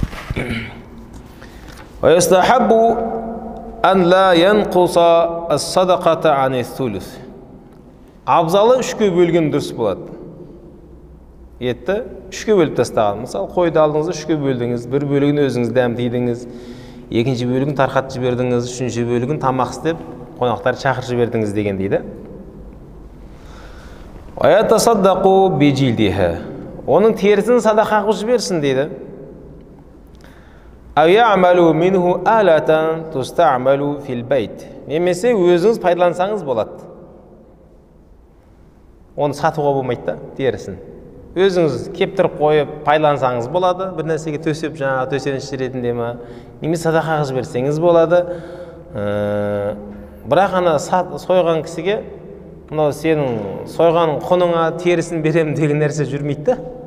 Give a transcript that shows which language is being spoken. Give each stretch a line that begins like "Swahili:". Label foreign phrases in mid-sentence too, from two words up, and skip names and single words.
Arabic: ويستحب أن لا ينقص الصدقة عن الثلث.
Kazakh: Абзалы үшке бөлген дұрыс болады. Етті үшке бөліп тастаған. Мысалы, қойды алдыңыз, үшке бөлдіңіз, бір бөлігін өзіңіз дәмдейдіңіз, екінші бөлігін тарқатып жібердіңіз, үшінші бөлігін тамақ істеп, қонақтар шақырып жібердіңіз деген дейді.
Arabic: ويتصدق بجلدها.
Kazakh: Оның терісін садақа қылып жіберсін дейді.
Arabic: أو يعمل منه آلة تستعمل في البيت.
Kazakh: Немесе өзіңіз пайдалансаңыз болады. Оны сатуға болмайды да, терісін. Өзіңіз кептіріп қойып пайдалансаңыз болады, бір нәрсеге төсеп, жаңа төсеніш ретінде ме, немесе садақа қылып жіберсеңіз болады. Бірақ ана сойған кісіге мынау сенің сойған құныңа терісін беремін деген нәрсе жүрмейді да.